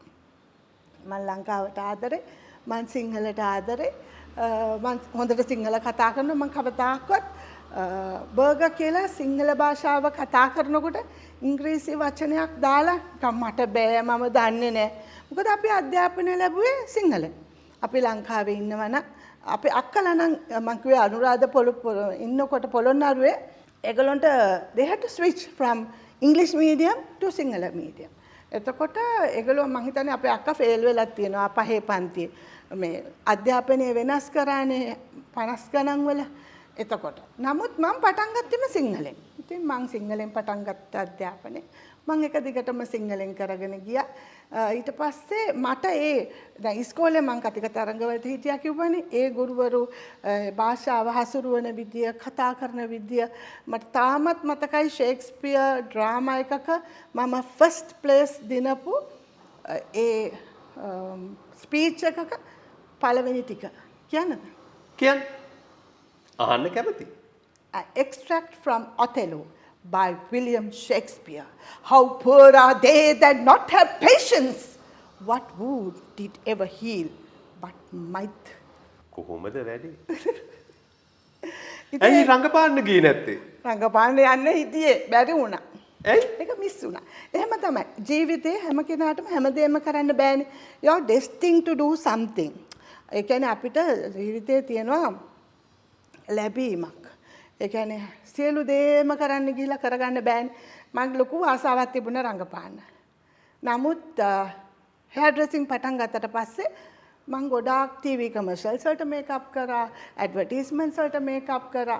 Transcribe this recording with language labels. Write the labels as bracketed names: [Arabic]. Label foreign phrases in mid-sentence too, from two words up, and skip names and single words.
[Sinhala] මං ලංකාවට ආදරේ මං සිංහලට ආදරේ මං හොඳට සිංහල කතා කරනවා මං කවදාකවත් බර්ගර් කියලා සිංහල භාෂාව කතා කරනකොට ඉංග්‍රීසි වචනයක් දාලා මට බෑ මම දන්නේ නැහැ. මොකද අපි අධ්‍යාපනය ලැබුවේ සිංහලෙන්. අපි ලංකාවේ ඉන්නවනම් අපි අක්කලා නම් මං කිව්වේ අනුරාධ ඉන්නකොට පොළොන්නරුවේ ඒගොල්ලන්ට [English] they had to switch from English medium to Sinhala medium. [Sinhala] එතකොට ඒගොල්ලෝ මං හිතන්නේ අපේ අක්කා ෆේල් වෙලා තියෙනවා පහේ පන්තියේ. මේ අධ්‍යාපනය වෙනස් කරානේ 50 ගණන් වල. එතකොට නමුත් මම පටන් ගත්තෙම සිංහලෙන්. ඉතින් මං සිංහලෙන් පටන් ගත්ත අධ්‍යාපනය. මං එක දිගටම සිංහලෙන් කරගෙන ගියා. ඊට පස්සේ මට දැන් ඉස්කෝලේ මං කතික තරංගවලට හිටියා කිව්වනේ. ඒ ගුරුවරු භාෂාව හසුරුවන විදිය, කතා කරන විදිය මට තාමත් මතකයි. ෂේක්ස්පියර් ඩ්‍රාමා එකක මම [English] first place [Sinhala] දිනපු ඒ ස්පීච් එකක පළවෙනි ටික කියන්නද? කියන්න. අහන්න කැමති. [English] Extract from Othello by William Shakespeare. How poor are they that not have patience? What wound did ever heal but might? [Sinhala] කොහොමද වැඩි? ඇයි රංගපාන්න ගියේ නැත්තේ? රංගපාන්න යන්න හිටියේ බැරි වුණා. ඇයි? ඒක මිස් වුණා. එහෙම තමයි. ජීවිතේ හැම කෙනාටම හැමදේම කරන්න බෑනේ. [English] You are destined to do something. [Sinhala] ඒ කියන්නේ අපිට ජීවිතේ තියෙනවා ලැබීමක්. ඒ කියන්නේ සියලු දේම කරන්න ගිහිල්ලා කරගන්න බෑනේ. මම ලොකු ආසාවක් තිබුණා රංගපාන්න. නමුත් [English] hair dressing [Sinhala] පටන් ගත්තට පස්සේ මම ගොඩාක් [English] TV commercials [Sinhala] වලට මේකප් කරා, ඇඩ්වර්ටයිස්මන්ට්ස් වලට මේකප් කරා.